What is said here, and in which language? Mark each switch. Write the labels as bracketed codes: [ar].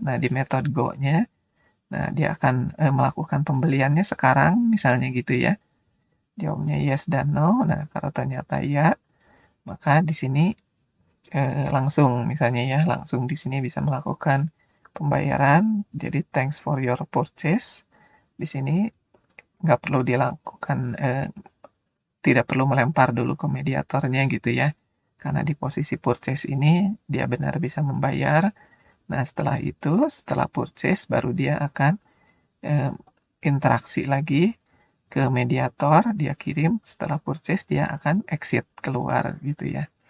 [id] Nah, di method go-nya, nah dia akan melakukan pembeliannya sekarang misalnya gitu ya. Jawabnya yes dan no. Nah, kalau ternyata ya, maka di sini langsung misalnya ya, langsung di sini bisa melakukan pembayaran. [en] Jadi thanks for your purchase. [id] Di sini nggak perlu dilakukan, tidak perlu melempar dulu ke mediatornya gitu ya. Karena di posisi purchase ini dia benar bisa membayar. Nah, setelah itu, setelah purchase baru dia akan eh, interaksi lagi ke mediator, dia kirim, setelah purchase dia akan exit keluar gitu ya.